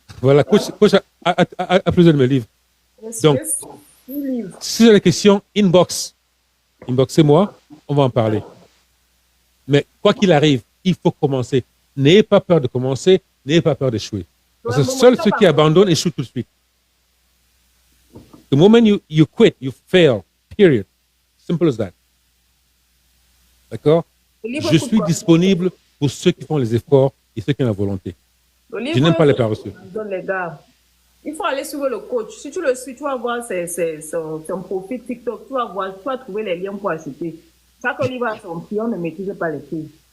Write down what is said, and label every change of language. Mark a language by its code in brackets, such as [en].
[fr] Voilà, coach a plusieurs de mes livres. Donc, si vous avez des questions, inboxez-moi, on va en parler. Mais quoi qu'il arrive, il faut commencer. N'ayez pas peur de commencer, n'ayez pas peur d'échouer. Parce que seuls ceux qui abandonnent échouent tout de suite. [en] The moment you quit, you fail, period. Simple as that. D'accord? [fr] Je suis disponible pour ceux qui font les efforts et ceux qui ont la volonté. Je n'aime pas les paresseux. Les gars, il faut aller suivre le coach. Si tu le suis, tu vas voir son profil TikTok, tu vas trouver les liens pour acheter. Chaque livre a son prix, on ne maîtrise pas les prix.